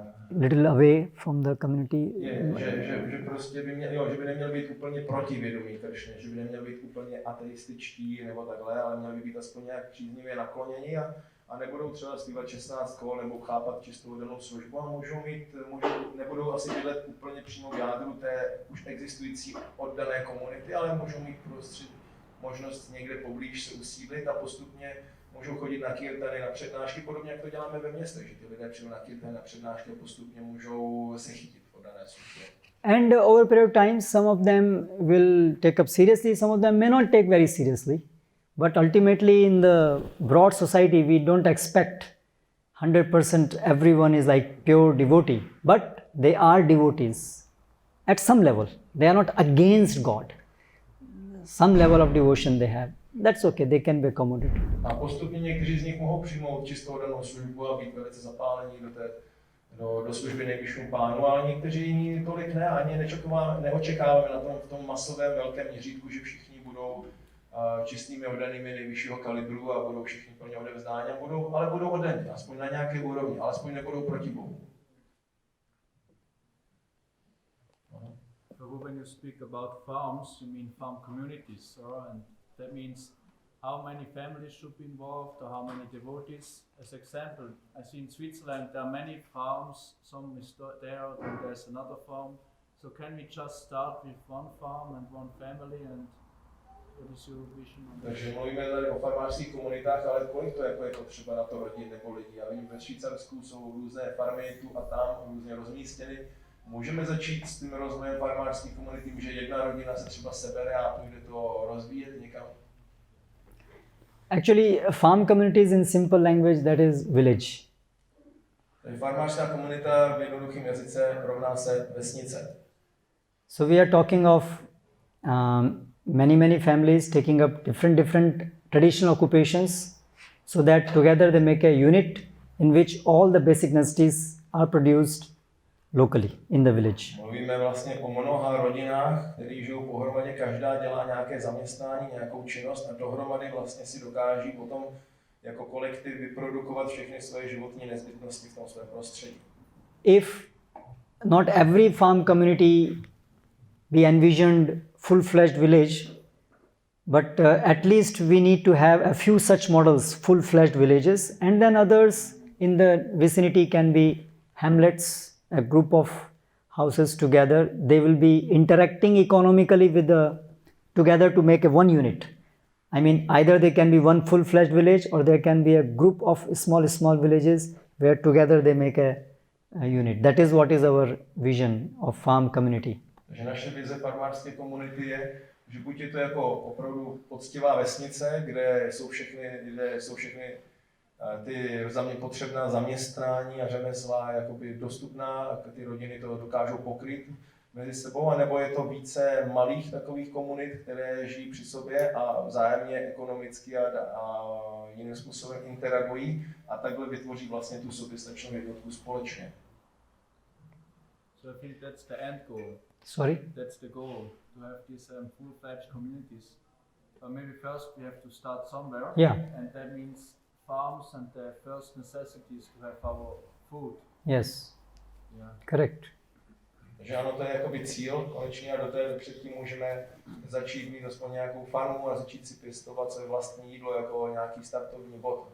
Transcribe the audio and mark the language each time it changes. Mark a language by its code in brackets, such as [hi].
[en] little away from the community. [cs] Že prostě by že by neměl být úplně protivědomý Kršně, že by neměl být úplně ateističtí nebo takhle, ale měl by být aspoň nějak příznivě naklonění a nebudou třeba zpívat 16 kol nebo chápat čistou danou službu a nebudou asi bydlet úplně přímo v jádru té už existující oddané komunity, ale můžou mít možnost někde poblíž se usídlit a postupně můžou chodit na kirtany, na přednášky, podobně jak to děláme ve městech, že ty lidé přijdou na kirtany, na přednášky a postupně můžou se chytit v oddané službě. [en] And over a period of time, some of them will take up seriously, some of them may not take very seriously. But ultimately in the broad society, we don't expect 100% everyone is like pure devotee. But they are devotees at some level. They are not against God. Some level of devotion they have. That's okay, they can be accommodated. [cs] A postupně někteří z nich mohou přijmout čistou danou službu a být velice zapálení do služby nejvyššímu pánu, ale někteří jiní tolik ne, ani neočekáváme v tom masovém velkém měřítku, že všichni budou čistými oddanými nejvyššího kalibru a budou všichni plně odevzdáni, ale budou oddaní, aspoň na nějaké úrovni, alespoň nebudou proti Bohu. [en] So when you speak about farms, you mean farm communities, and that means how many families should be involved or how many devotees. As example, I see in Switzerland there are many farms, some is there, then there's another farm. So can we just start with one farm and one family, and what is your vision on that? [cs] Takže mluvíme tady o farmářských komunitách, ale kolik to jako je potřeba na to rodin nebo lidí? Já vím, ve Švýcarsku jsou různé farmy tu a tam, různě rozmístěny. Můžeme začít s tím rozvojem farmářských komunit tím, že jedna rodina se třeba sebere a půjde to rozvíjet někam? [en] Actually, farm communities in simple language, that is village. [cs] Takže farmářská komunita v jednoduchém jazyce rovná se vesnice. [en] So we are talking of many families taking up different traditional occupations, so that together they make a unit in which all the basic necessities are produced locally in the village. [cs] Mluvíme vlastně o mnoha rodinách, které žijou pohromadě, každá dělá nějaké zaměstnání, nějakou činnost a dohromady vlastně si dokáží potom jako kolektiv vyprodukovat všechny svoje životní nezbytnosti v tom svém prostředí. [en] If not every farm community be envisioned full-fledged village, but at least we need to have a few such models, full-fledged villages, and then others in the vicinity can be hamlets, a group of houses together. They will be interacting economically with together to make a one unit. I mean, either they can be one full-fledged village, or there can be a group of small villages where together they make a unit. That is what is our vision of farm community. [cs] Takže naše vize farmářské komunity je, že buď je to jako opravdu poctivá vesnice, kde jsou všechny ty za mě potřebná zaměstnání a řemesla jakoby dostupná, ty rodiny to dokážou pokryt mezi sebou, anebo je to více malých takových komunit, které žijí při sobě a vzájemně ekonomicky a jiným způsobem interagují a takhle vytvoří vlastně tu soběstačnou jednotku společně. [en] So I think that's the end goal. Sorry? That's the goal, to have these full-fledged communities. But maybe first we have to start somewhere. Yeah. And that means farms and the first necessities to have our food. Yes. Yeah. Correct. [cs] Takže ano, to je jakoby cíl konečně a do té předtím můžeme začít mít aspoň nějakou farmu a začít si pěstovat své vlastní jídlo jako nějaký startovní bod.